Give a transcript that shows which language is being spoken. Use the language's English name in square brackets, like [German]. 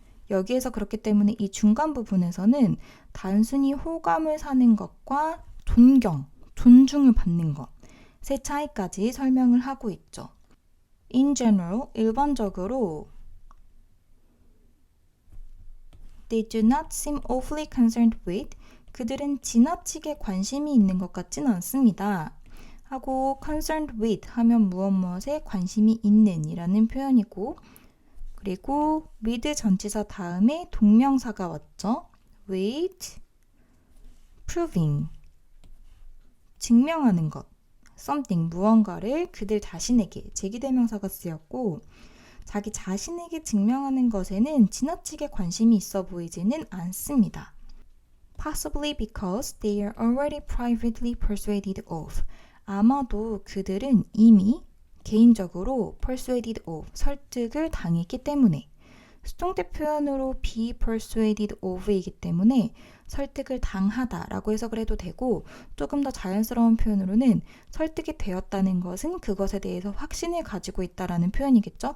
[Korean] 여기에서 그렇기 때문에 이 중간 부분에서는 단순히 호감을 사는 것과 존중을 받는 것의 차이까지 설명을 하고 있죠. [English] In general, [Korean] 일반적으로 [English] They do not seem awfully concerned with, [Korean] 그들은 지나치게 관심이 있는 것 같진 않습니다. 하고 concerned with 하면 무엇에 관심이 있는 이라는 표현이고 그리고 with 전치사 다음에 동명사가 왔죠. [English] with proving [Korean] 증명하는 것 something 무언가를 그들 자신에게 제기대명사가 쓰였고 자기 자신에게 증명하는 것에는 지나치게 관심이 있어 보이지는 않습니다. [English] Possibly because they are already privately persuaded of. [Korean] 아마도 그들은 이미 개인적으로 [English] persuaded of, [Korean] 설득을 당했기 때문에 수동태 표현으로 [English] be persuaded of [Korean] 이기 때문에 설득을 당하다라고 해석을 해도 되고 조금 더 자연스러운 표현으로는 설득이 되었다는 것은 그것에 대해서 확신을 가지고 있다라는 표현이겠죠.